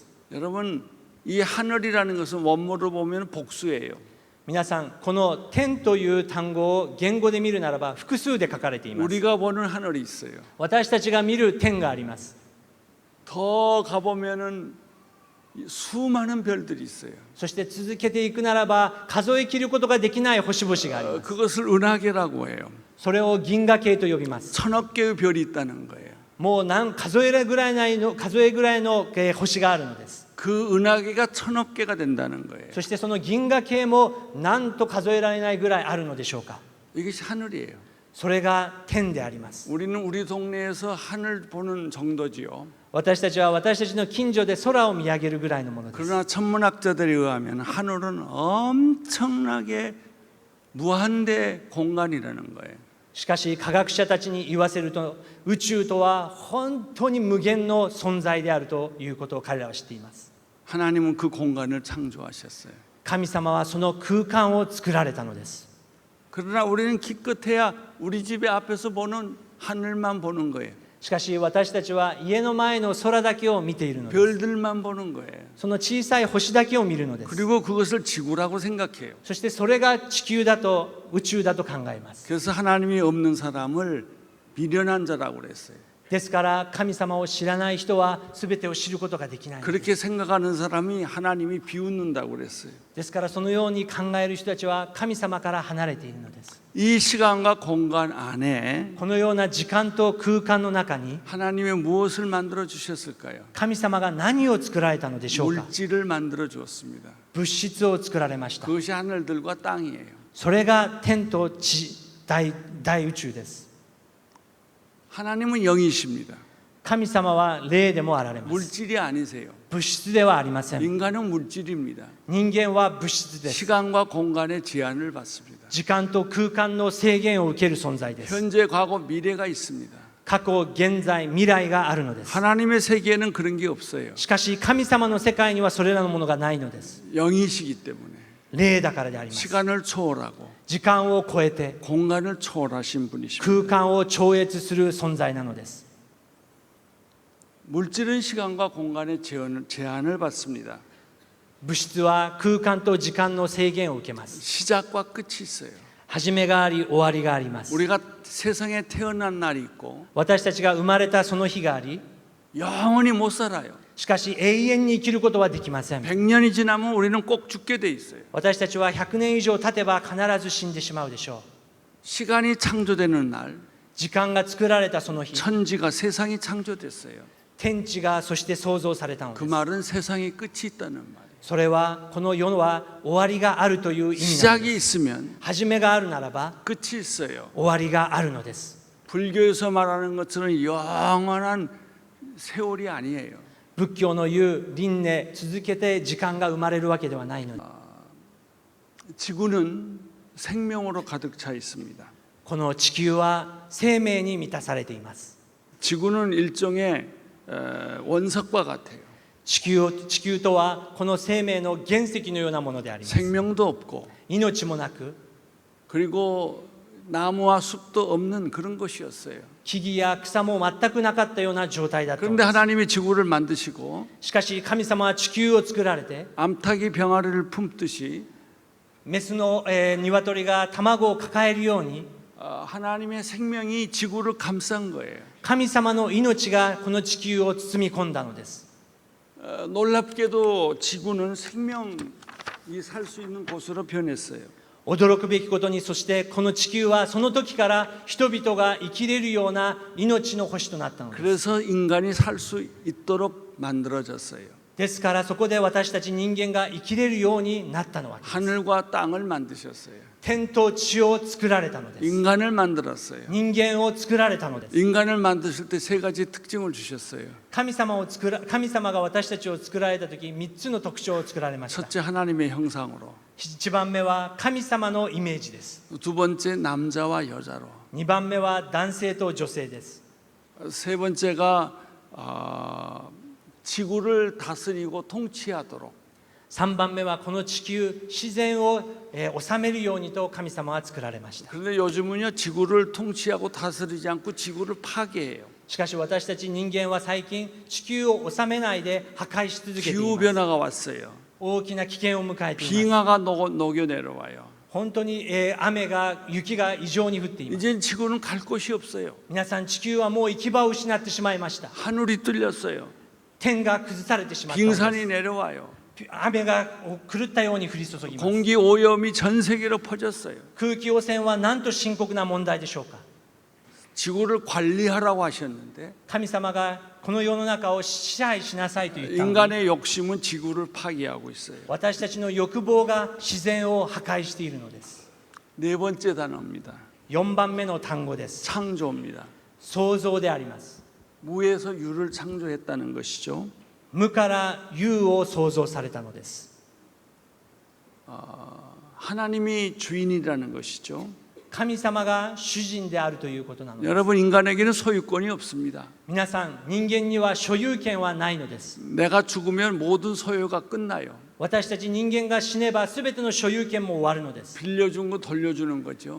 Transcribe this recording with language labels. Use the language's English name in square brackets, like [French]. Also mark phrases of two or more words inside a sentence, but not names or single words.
[Korean] 여러분, 이 하늘이라는 것은 원문으로 보면 복수예요. [Japanese] 皆さん、この天という単語を言語で見るならば複数で書かれています。 [Korean] 우리가 보는 하늘이 있어요. [Japanese] 私たちが見る天があります。 [Korean] 더 가보면은 수많은 별들이 있어요. [Japanese] そして続けていくならば数え切ることができない星々があります。 [Korean] 그것을 은하계라고 해요. [Japanese] それを銀河系と呼びます。 [Korean] 천억 개의 별이 있다는 거예요. [Japanese] もう数えぐらいの星があるのです。 [Korean] 그 은하계가 천억 개가 된다는 거예요. [Japanese] そしてその銀河系もなんと数えられないぐらいあるのでしょうか。 [Korean] 이것이 하늘이에요. [Japanese] それが天であります。 [Korean] 우리는 우리 동네에서 하늘 보는 정도지요. [Japanese] 私たちは私たちの近所で空を見上げるぐらいのものです。 [Korean] 그러나 천문학자들에 의하면 하늘은 엄청나게 무한대 공간이라는 거예요. [Japanese] しかし科学者たちに言わせると宇宙とは本当に無限の存在であるということを彼らは知っています。 [Korean] 하나님은 그 공간을 창조하셨어요. [Japanese] 神様はその空間を作られたのです。 [Korean] 그러나 우리는 기껏해야 우리 집에 앞에서 보는 하늘만 보는 거예요. [Japanese] しかし私たちは家の前の空だけを見ているのです。 [Korean] 별들만 보는 거예요. [Japanese] その小さい星だけを見るのです。 [Korean] 그리고 그것을 지구라고 생각해요. [Japanese] そしてそれが地球だと宇宙だと考えます。 [Korean] 그래서 하나님이 없는 사람을 미련한 자라고 그랬어요. [Japanese] ですから神様を知らない人は全てを知ることができないのです。 [Korean] 그렇게 생각하는 사람이 하나님이 비웃는다고 그랬어요. [Japanese] ですからそのように考える人たちは神様から離れているのです。 [Korean] 이 시간과 공간 안에 [Japanese] このような時間と空間の中に [Korean] 하나님이 무엇을 만들어 주셨을까요? [Japanese] 神様が何を作られたのでしょうか。 [Korean] 물질을 만들어 주었습니다. [Japanese] 物質を作られました。 [Korean] 그것이 하늘들과 땅이에요. [Japanese] それが天と地、大宇宙です。 [Korean] 하나님은 영이십니다. [Japanese] 神様は霊でもあられます。 [Korean] 물질이 아니세요. [Japanese] 物質ではありません。 [Korean] 인간은 물질입니다. [Japanese] 人間は物質です。 [Korean] 시간과 공간의 제한을 받습니다. [Japanese] 時間と空間の制限を受ける存在です。 [Korean] 현재, 과거, 미래가 있습니다. [Japanese] 過去、現在、未来があるのです。 [Korean] 하나님의 세계에는 그런 게 없어요. [Japanese] しかし神様の世界にはそれらのものがないのです。 [Korean] 영이시기 때문에 [Japanese] 霊だからであります。 [Korean] 시간을 초월하고 [Japanese] 時間を超えて [Korean] 공간을 초월하신 분이십니다. [Japanese] 空間を超越する存在なのです。 [Korean] 물질은 시간과 공간의 제한을 받습니다. [Japanese] 物質は空間と時間の制限を受けます。 [Korean] 시작과 끝이 있어요. [Japanese] 始めがあり終わりがあります。 [Korean] 우리가 세상에 태어난 날이 있고 [Japanese] 私たちが生まれたその日があり、 [Korean] 영원히 못 살아요. [Japanese] しかし永遠に生きることはできません。 [Korean] 100년이 지나면 우리는 꼭 죽게 돼 있어요. [Japanese] 私たちは100年以上経てば必ず死んでしまうでしょう。 [Korean] 시간이 창조되는 날 [Japanese] 時間が作られたその日、 [Korean] 천지가 세상이 창조됐어요. [Japanese] 天地がそして創造されたの [Korean] 그 [Japanese] です。 [Korean] 말은 세상에 끝이 있다는 말이에요. [Japanese] それはこの世は終わりがあるという意味なんです。 [Korean] 시작이 있으면 [Japanese] 始めがあるならば [Korean] 끝이 있어요. [Japanese] 終わりがあるのです。 [Korean] 불교에서 말하는 것처럼 영원한 세월이 아니에요. [Japanese] 仏教の言う輪廻、続けて時間が生まれるわけではないのです。 [Korean] 지구는 생명으로 가득 차 있습니다. [Japanese] この地球は生命に満たされています。 [Korean] 지구는 일종의 원석과 같아요. [Japanese] 地球とはこの生命の原石のようなものであります。 [Korean] 생명도 없고 [Japanese] 命もなく [Korean] 그리고 나무와 숲도 없는 그런 것이었어요. [Japanese] 木々や草も全くなかったような状態だったの [Korean] 그런데 [Japanese] です。 [Korean] 하나님이 지구를 만드시고 [Japanese] しかし神様は地球を作られて、 [Korean] 암탉이 병아리를 품듯이 [Japanese] メスの鶏が卵を抱えるように、 [Korean] 하나님의 생명이 지구를 감싼 거예요. [Japanese] 神様の命がこの地球を包み込んだのです。 [Korean] 놀랍게도 지구는 생명이 살 수 있는 곳으로 변했어요. [Japanese] 驚くべきことに、そしてこの地球はその時から人々が生きれるような命の星となったのです。 [Korean] 그래서 인간이 살 수 있도록 만들어졌어요. [Japanese] ですからそこで私たち人間が生きれるようになったのは、 [Korean] 하늘과 땅을 만드셨어요. [Japanese] 天と地を作られたのです。 [Korean] 인간을 만들었어요. [Japanese] 人間を作られたのです。 [Korean] 인간을 만드실 때 세 가지 특징을 주셨어요. [Japanese] 神様が私たちを作られた時、3つの特徴を作られました。 [Korean] 첫째 하나님의 형상으로, [Japanese] 1 番目は神様のイメージです。 [Korean] 두 번째 남자와 여자로, [Japanese] 2 番目は男性と女性です。 [Korean] 세 번째가 지구를 다스리고 통치하도록. [Japanese] 3 番目はこの地球、自然を治めるようにと神様は作られました。 [Korean] 그런데 요즘은요, 지구를 통치하고 다스리지 않고 지구를 파괴해요. [Japanese] しかし私たち人間は最近地球を治めないで破壊し続けてい [Korean] 기후 [Japanese] ます。 [Korean] 변화가 왔어요. [Japanese] 大きな危険を迎えています。 [Korean] 빙하가 녹여 내려와요. [Japanese] 本当に雪が異常に降っています。 [Korean] 이제 지구는 갈 곳이 없어요. [Japanese] 皆さん、地球はもう行き場を失ってしまいました。 [Korean] 하늘이 뚫렸어요. [Japanese] 天が崩されてしまったのです。 [Korean] 빙산이 내려와요. [Japanese] 雨が狂ったように降り注ぎます。 [Korean] 공기 오염이 전 세계로 퍼졌어요. [Japanese] 空気汚染はなんと深刻な問題でしょうか。 [Korean] 지구를 관리하라고 하셨는데 [Japanese] 神様がこの世の中を支配しなさいと言ったのに、 [Korean] 인간의 욕심은 지구를 파괴하고 있어요. [Japanese] 私たちの欲望が自然を破壊しているのです。 [Korean] 네 번째 단어입니다. [Japanese] 4 番目の単語です。 [Korean] 창조입니다. [Japanese] 創造であります。 [Korean] 무에서 유를 창조했다는 것이죠. [Japanese] 無から有を創造されたのです。 [Korean] 하나님이 주인이라는 것이죠. [Japanese] 神様が主人であるということなのです。 [Korean] 여러분, 인간에게는 소유권이 없습니다. [Japanese] 皆さん、人間には所有権はないのです。 [Korean] 내가 죽으면 모든 소유가 끝나요. [Japanese] 私たち人間が死ねば全ての所有権も終わるのです。 [Korean] 빌려준 거 돌려주는 거죠.